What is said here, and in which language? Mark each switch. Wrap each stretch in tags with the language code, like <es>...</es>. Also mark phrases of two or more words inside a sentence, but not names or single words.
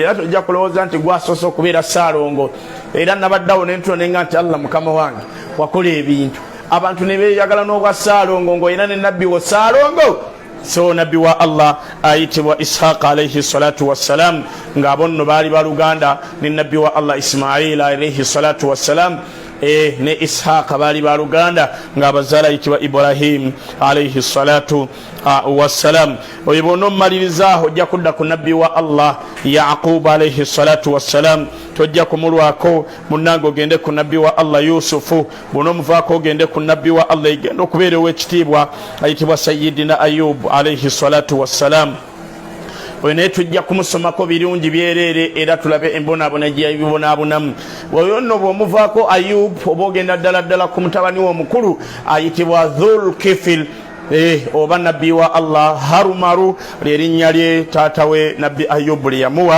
<lg>Era tojja kulowooza nti gwasoose okubeera Saalongo. Era nabaddawo nentonenga nti Allah mukama wange wakola ebintu abantu ne beeyagala n'obwa Saalongo ng'olina ne nabbi wo Saalongo. So nabbi wa Allah ayitibwa Ishaqa</lg> <ar>alayhi salatu wassalam</ar> <lg>nga bonno baali baluganda ne nabbi wa Allah Ismaila</lg> <ar>alayhi salatu wassalam</ar> <lg>ne Ishaqa baali baluganda nga abazaala ayitibwa Ibrahim</lg> <ar>alayhi salatu wassalam.</ar> <lg>Oyo bono mmaliriza ojja kudda ku nabbi wa Allah Yaqub</lg> <ar>alayhi salatu wassalam.</ar> <lg>Tojja kumulwako munnange ogende ku nabbi wa Allah Yusufu. Bono muvaako ogende ku nabbi wa Allah igenda okubeera ow'ekitiibwa ayitibwa Sayyidina Ayub</lg> <ar>alayhi salatu wassalam.</ar> <lg>Oyo naye tujja kumusomako birungi byereere era tulabe embonaabona gye yabibonaabonamu. Oyo nno bw'omuvaako Ayub oba ogenda ddala ku mutabani w'omukulu ayitibwa Dhulkifil oba nabbi wa Allah Harumaru lyerinnya lye taata we nabbi Ayubu lye yamuwa.</lg>